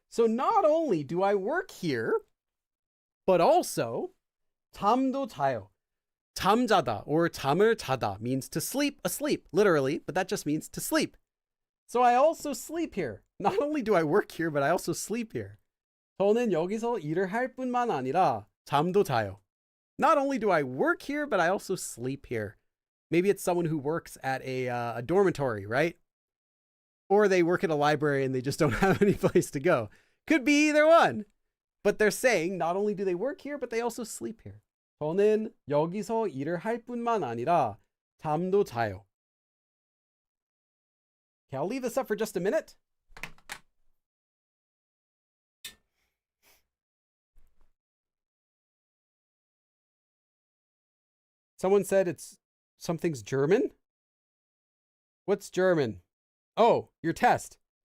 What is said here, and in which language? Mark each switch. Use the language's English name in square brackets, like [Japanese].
[English] So not only do I work here, but also [Korean] 잠도 자요. [English] 잠자다 or [Korean] 잠을 자다 [English] means to sleep, asleep, literally, but that just means to sleep. So I also sleep here. Not only do I work here, but I also sleep here. [Korean] 저는 여기서 일을 할 뿐만 아니라 잠도 자요. [English] Not only do I work here, but I also sleep here. Maybe it's someone who works at a dormitory, right? Or they work at a library and they just don't have any place to go. Could be either one. But they're saying not only do they work here, but they also sleep here. [Korean] 저는 여기서 일을 할 뿐만 아니라 잠도 자요. [English] Okay, I'll leave this up for just a minute. Someone said something's German. What's German? Oh, your test.